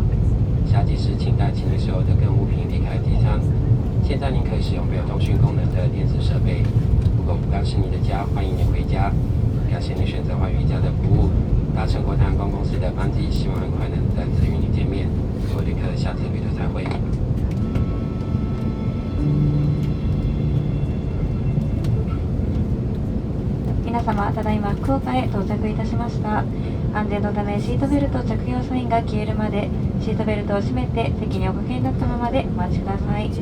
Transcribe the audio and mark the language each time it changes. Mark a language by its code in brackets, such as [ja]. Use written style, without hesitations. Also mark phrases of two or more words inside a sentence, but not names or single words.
[zh] 下機時請帶起來所有的個物品離開機艙。現在您可以使用沒有通訊功能的電子設備。如果福岡是你的家，歡迎你回家。感謝你選擇寰宇一家的服務。搭乘國泰航空公司的班機，希望很快能再次與你見面。各位旅客，下次旅途再會。 [ja] 皆様、ただいま福岡へ到着いたしました。安全のためシートベルト着用サインが消えるまでシートベルトを閉めて席におかけになったままでお待ちください。